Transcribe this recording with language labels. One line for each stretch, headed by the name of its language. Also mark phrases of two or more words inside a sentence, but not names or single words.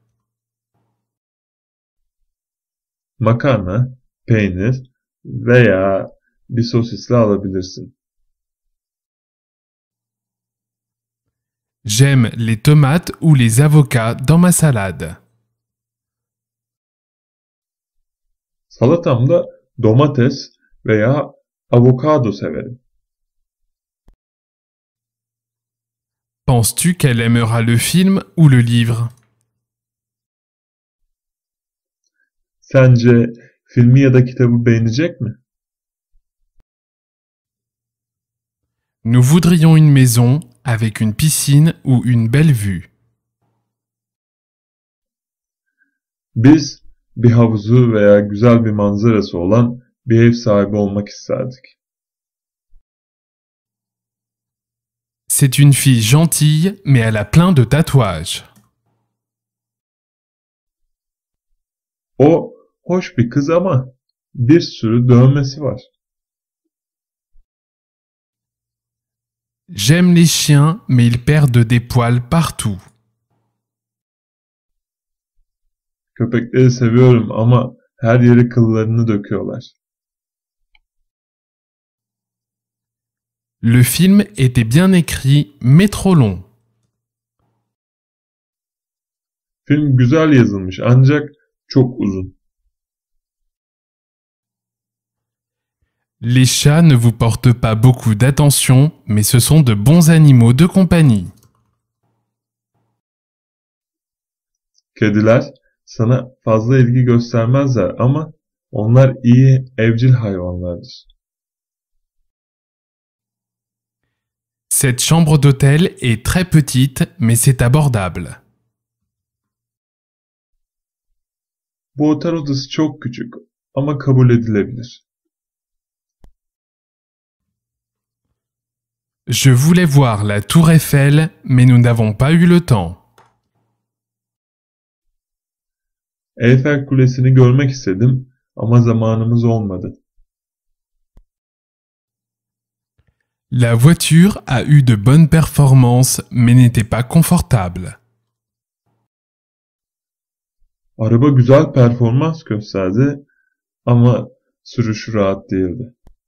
Turkish: Makarna, peynir veya bir sosisli alabilirsin.
French: J'aime les tomates ou les avocats dans ma salade.
Turkish: Salatamda domates veya avokado severim.
French: Penses-tu qu'elle aimera le film ou le livre?
Turkish: Sence filmi ya da kitabı beğenecek mi?
French: Nous voudrions une maison avec une piscine ou une belle vue.
Turkish: Biz bir havuzu veya güzel bir manzarası olan bir ev sahibi olmak isterdik.
French: C'est une fille gentille, mais elle a plein de tatouages.
Turkish: O hoş bir kız ama bir sürü dövmesi var.
French: J'aime les chiens, mais ils perdent des poils partout.
Turkish: Köpekleri seviyorum ama her yere kıllarını döküyorlar.
French: Le film était bien écrit, mais trop long.
Turkish: Film güzel yazılmış ancak çok uzun.
French: Les chats ne vous portent pas beaucoup d'attention, mais ce sont de bons animaux de compagnie.
Turkish: Kediler sana fazla ilgi göstermezler ama onlar iyi evcil hayvanlardır.
French: Cette chambre d'hôtel est très petite, mais c'est abordable.
Turkish: Bu otel odası çok küçük ama kabul edilebilir.
French: Je voulais voir la tour Eiffel, mais nous n'avons pas eu le temps.
Turkish: Eyfel Kulesi'ni görmek istedim ama zamanımız olmadı.
French: La voiture a eu de bonnes performances, mais n'était pas confortable.
Turkish: Araba güzel performans gösterdi ama sürüşü rahat değildi.